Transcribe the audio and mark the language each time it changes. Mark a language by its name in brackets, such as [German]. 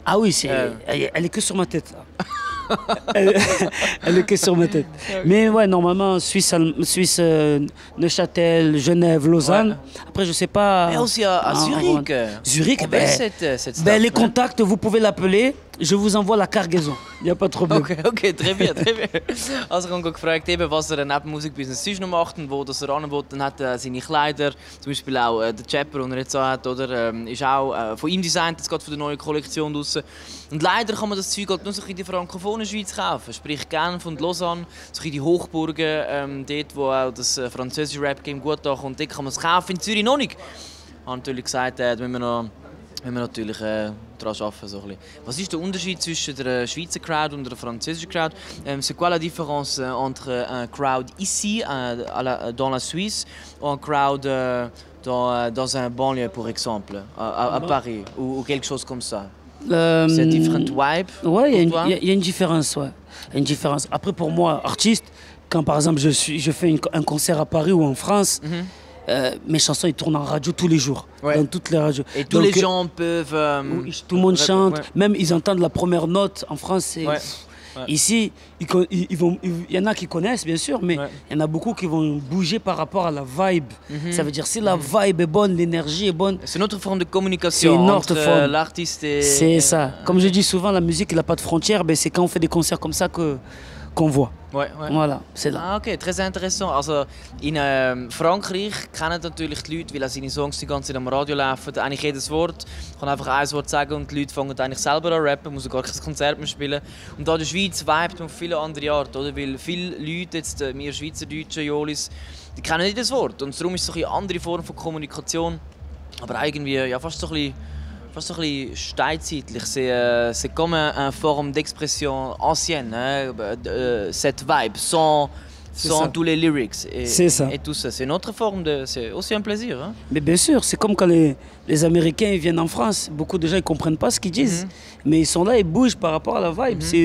[French] Ah oui, elle est que sur ma tête. elle, elle est que sur ma tête. Mais ouais, normalement, Suisse, Neuchâtel, Genève, Lausanne. Ouais. Après, je sais pas. Mais aussi à Zurich. Zurich, cette les contacts, vous pouvez l'appeler. Je vous envoie la cargaison. Il n'y a pas de problème. Okay, très bien, très bien. [German] Also ich habe gefragt, eben, was neben Musikbusiness sonst noch macht und wo das anbietet. Dann hat seine Kleider, zum Beispiel auch der Chapper, den er jetzt so hat, oder, ist auch von ihm designt, jetzt gerade für die neue Kollektion draussen. Und leider kann man das Zeug halt nur so in der frankophonen Schweiz kaufen. Sprich Genf und Lausanne, so in die Hochburgen, dort wo auch das französische Rap-Game gut ankommt. Dort kann man es kaufen, in Zürich noch nicht. Ich habe natürlich gesagt, da müssen wir natürlich daran arbeiten. So was ist der Unterschied zwischen der Schweizer Crowd und der französischen Crowd? [French] C'est quoi la différence entre un crowd ici, dans la Suisse, ou un crowd dans un banlieue, par exemple, à Paris, ou quelque chose comme ça? C'est différent vibe? Oui, il y a une différence. Ouais. Une différence. Après, pour moi, artiste, quand par exemple je fais un concert à Paris ou en France, mes chansons ils tournent en radio tous les jours, dans toutes les radios. Et tous les gens peuvent. Tout le monde chante, même ils entendent la première note en France. Ici, il y en a qui connaissent bien sûr, mais il y en a beaucoup qui vont bouger par rapport à la vibe. Ça veut dire si la vibe est bonne, l'énergie est bonne. C'est notre forme de communication entre l'artiste et. C'est ça. Comme je dis souvent, la musique n'a pas de frontières. C'est quand on fait des concerts comme ça qu'on voit. Voilà, c'est là. Ah, okay, très intéressant. [German] Also in Frankreich kennen natürlich die Leute, weil auch seine Songs die ganze Zeit am Radio laufen, eigentlich jedes Wort. Ich kann einfach ein Wort sagen und die Leute fangen eigentlich selber an rappen, muss gar kein Konzert mehr spielen. Und da in der Schweiz vibet man auf viele andere Art, oder? Weil viele Leute, jetzt wir Schweizerdeutschen, Jolis, die kennen nicht das Wort. Und darum ist es so eine andere Form von Kommunikation. Aber irgendwie ja, fast so ein bisschen steinzeitlich. [French] C'est comme une forme d'expression ancienne, hein? Cette vibe, sans tous les lyrics et tout ça. C'est une autre forme c'est aussi un plaisir. Hein? Mais bien sûr, c'est comme quand les Américains ils viennent en France. Beaucoup de gens ils comprennent pas ce qu'ils disent, mais ils sont là, ils bougent par rapport à la vibe.